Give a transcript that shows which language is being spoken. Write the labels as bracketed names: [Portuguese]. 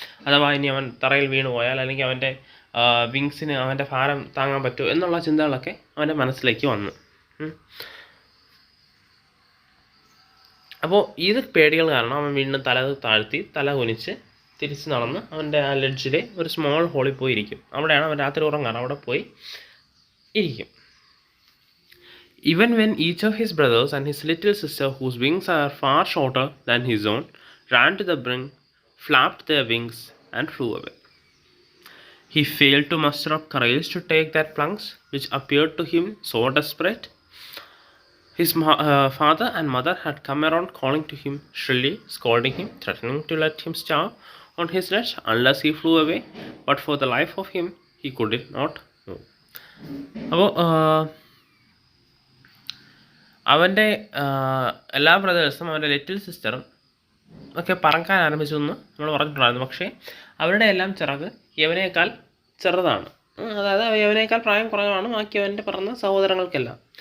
[Malayalam] അഥവാ ഇനി അവൻ തറയിൽ വീണ് പോയാൽ, അല്ലെങ്കിൽ അവൻ്റെ വിങ്സിന് അവൻ്റെ ഭാരം താങ്ങാൻ പറ്റുമോ എന്നുള്ള ചിന്തകളൊക്കെ അവൻ്റെ മനസ്സിലേക്ക് വന്നു. അപ്പോൾ ഇത് പേടികൾ കാരണം അവൻ വീണ്ടും തല കുനിച്ച് തിരിച്ച് നടന്ന് അവൻ്റെ ആ ലെഡ്ജിലെ ഒരു സ്മോൾ ഹോളിൽ പോയി ഇരിക്കും. അവിടെയാണ് അവൻ രാത്രി ഉറങ്ങാറ്. അവിടെ പോയി ഇരിക്കും. [English] Even when each of his brothers and his little sister, whose wings are far shorter than his own, ran to the brink, flapped their wings, and flew away. He failed to muster up courage to take that plunge, which appeared to him so desperate. His father and mother had come around, calling to him shrilly, scolding him, threatening to let him starve on his ledge unless he flew away. But for the life of him, he could not move. [Malayalam] അപ്പോൾ അവൻ്റെ എല്ലാ ബ്രദേഴ്സും അവൻ്റെ little സിസ്റ്ററും ഒക്കെ പറക്കാൻ ആരംഭിച്ചു എന്ന് നമ്മൾ പറഞ്ഞിട്ടുണ്ടായിരുന്നു. പക്ഷേ അവരുടെ എല്ലാം ചിറക് യവനേക്കാൾ ചെറുതാണ്, അതായത് യവനേക്കാൾ പ്രായം കുറവാണ് ബാക്കി അവൻ്റെ പറഞ്ഞ സഹോദരങ്ങൾക്കെല്ലാം.